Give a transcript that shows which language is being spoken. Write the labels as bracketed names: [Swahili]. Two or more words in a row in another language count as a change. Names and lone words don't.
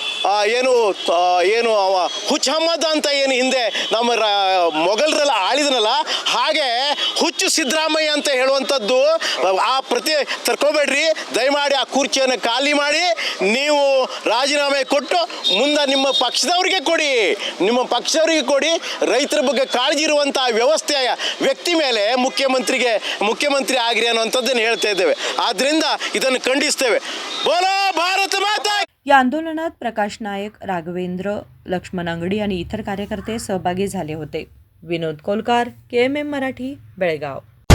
[Kannada] ಏನು ಹುಚ್ಚ ಹಮ್ಮದ್ ಅಂತ ಏನು ಹಿಂದೆ ನಮ್ಮ ಮೊಘಲರೆಲ್ಲ ಆಳಿದನಲ್ಲ, ಹಾಗೆ ಹುಚ್ಚು ಸಿದ್ದರಾಮಯ್ಯ ಅಂತ ಹೇಳುವಂಥದ್ದು ಆ ತರ್ಕೋಬೇಡ್ರಿ, ದಯಮಾಡಿ ಆ ಕುರ್ಚಿಯನ್ನು ಖಾಲಿ ಮಾಡಿ ನೀವು ರಾಜೀನಾಮೆ ಕೊಟ್ಟು ಮುಂದೆ ನಿಮ್ಮ ಪಕ್ಷದವರಿಗೆ ಕೊಡಿ, ರೈತರ ಬಗ್ಗೆ ಕಾಳಜಿ ಇರುವಂಥ ವ್ಯವಸ್ಥೆಯ ವ್ಯಕ್ತಿ ಮೇಲೆ ಮುಖ್ಯಮಂತ್ರಿ ಆಗಿರಿ ಅನ್ನುವಂಥದ್ದನ್ನು ಹೇಳ್ತಾ ಇದ್ದೇವೆ। ಆದ್ದರಿಂದ ಇದನ್ನು ಖಂಡಿಸ್ತೇವೆ। [Hindi] बोलो भारत माता। [Marathi] या आंदोलनात प्रकाश नायक, राघवेंद्र, लक्ष्मण अंगडी आणि इतर कार्यकर्ते सहभागी झाले होते। विनोद कोलकार, KMM मराठी, बेळगाव।